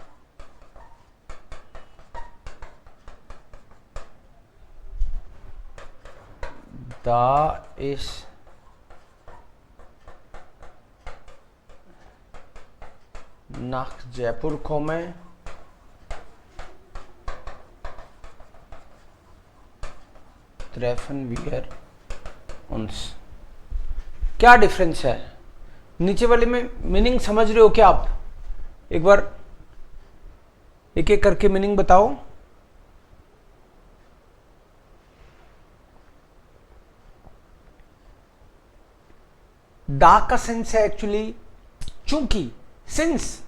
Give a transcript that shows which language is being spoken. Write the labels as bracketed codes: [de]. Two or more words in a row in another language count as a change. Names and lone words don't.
[de] Da ich nach Jaipur komme, treffen wir uns. [hi] क्या डिफरेंस है? नीचे वाले में मीनिंग समझ रहे हो क्या आप? एक बार एक एक करके मीनिंग बताओ. दा का सेंस है एक्चुअली चूंकि, सिंस.